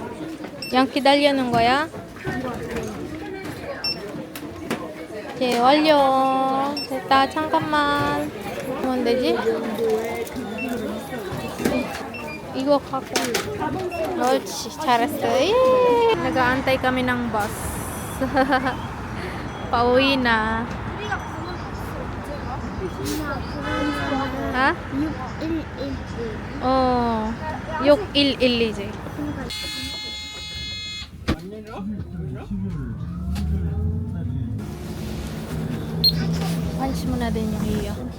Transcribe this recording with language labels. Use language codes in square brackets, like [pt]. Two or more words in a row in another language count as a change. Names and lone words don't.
[ko] 양 기다리는 거야. 이제 완료. 됐다. 잠깐만. 뭐면 되지? 이거 갖고. 옳지. 잘했어. 예. [tl] nag-aantay kami ng bus. Pauwi na. Ha? [ko] 6111이지. [tl] Alis mo na din yung iyo.